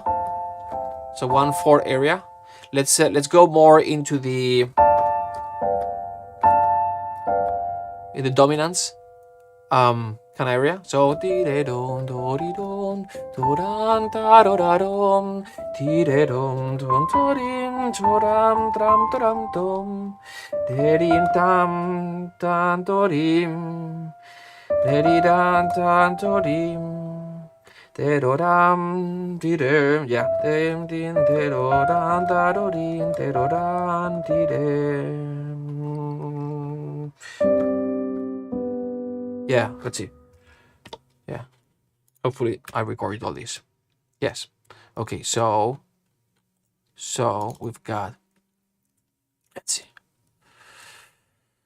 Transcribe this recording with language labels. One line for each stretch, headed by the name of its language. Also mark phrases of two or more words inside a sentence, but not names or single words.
English: So 1/4 area. Let's go more into the dominance kind of area. So tire don do di don do dan ta do da dom tire don don torim choram tram tram dom derim tam tan torim deri dan tan torim teroram tider, yeah, dem din terodan tarorin terodan tidem. Yeah, let's see. Yeah, hopefully I recorded all this. Yes. Okay, so we've got, let's see.